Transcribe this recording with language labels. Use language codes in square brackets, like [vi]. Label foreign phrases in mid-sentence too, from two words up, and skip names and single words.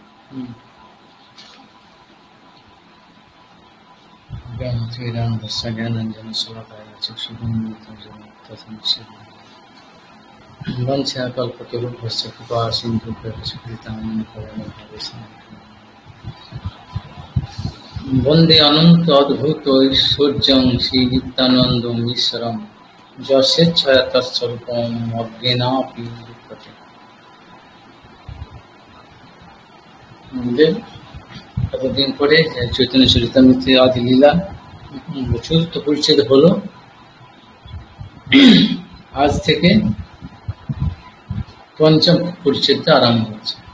[sa] वंशाकल्पतरुभ्यश्च कृपा सिन्धुभ्यश्च वंदे अनंत अद्भुत ऐश्वर्यं श्री नित्यानंदं ईश्वरं यस्येच्छया तत्स्वरूपं अज्ञानापि विद्यते। [bn] এতদিন পরে চৈতন্য চরিতামৃত আদি লীলা চতুর্থ পরিচ্ছেদ হলো। আজ থেকে পঞ্চম পরিচ্ছেদটা আরম্ভ হচ্ছে।